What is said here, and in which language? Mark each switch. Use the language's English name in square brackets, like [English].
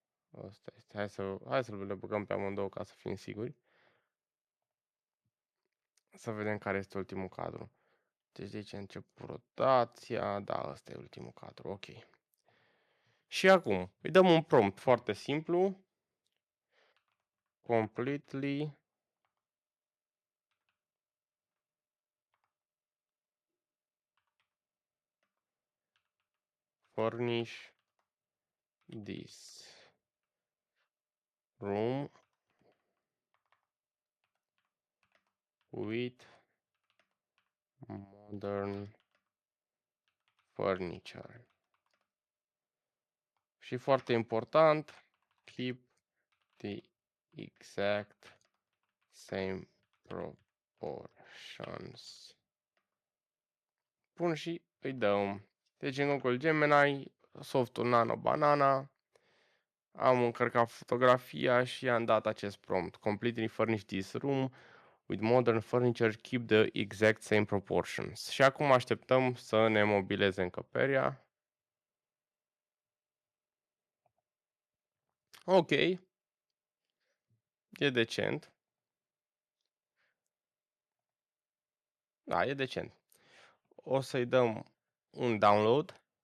[Romanian] Asta este. Hai să le băgăm pe amândouă ca să fim siguri. Să vedem care este ultimul cadru. Deci de aici încep rotația. Da, ăsta e ultimul cadru. Ok. Și acum îi dăm un prompt foarte simplu. [English] Completely furnish this room with modern furniture. [Romanian] Și foarte important, [English] keep the exact same proportions. [Romanian] Bun, și îi dăm. Deci în Google Gemini, softul Nano Banana, am încărcat fotografia și am dat acest prompt. [English] Completely furnish this room with modern furniture, keep the exact same proportions. [Romanian] Și acum așteptăm să ne mobileze încăperea. Ok. E decent. Da, e decent. O să-i dăm un download.